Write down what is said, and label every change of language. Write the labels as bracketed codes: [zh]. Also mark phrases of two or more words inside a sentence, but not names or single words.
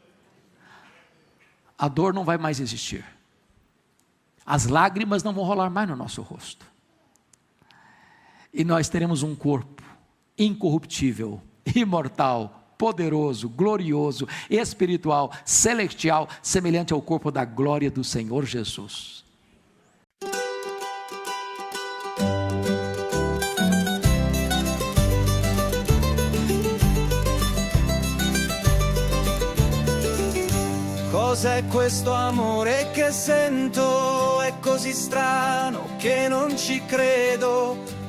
[pt] A dor não vai mais existir. As lágrimas não vão rolar mais no nosso rosto. E nós teremos um corpo incorruptível, imortal, poderoso, glorioso, espiritual, celestial, semelhante ao corpo da glória do Senhor Jesus. [it] Cos'è questo amore che sento? È così strano che non ci credo.